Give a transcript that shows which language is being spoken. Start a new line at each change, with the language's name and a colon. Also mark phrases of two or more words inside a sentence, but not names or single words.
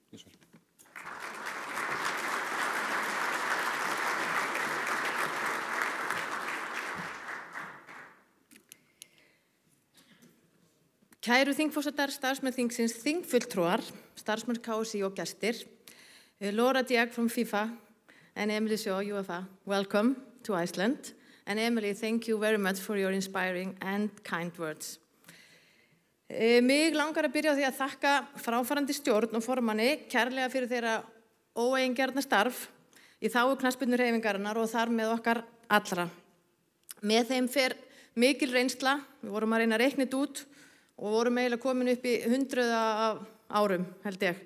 Icelandic: Kæru þingforsetar, starfsmenn þingsins, þingfulltrúar, starfsmenn KSÍ og gestir,
English: Laura Diak from FIFA and Emily Shaw, UEFA, welcome to Iceland. And Emily, thank you very much for your inspiring and kind words.
Icelandic: Mig langar að byrja á því að þakka fráfarandi stjórn og formanni kærlega fyrir þeirra óeigingjarna starf í þágu knattspyrnuhreyfingarinnar og þar með okkar allra. Með þeim fer mikil reynsla, við vorum að reyna að reikna þetta út og vorum eiginlega komin upp í 100 árum, held ég.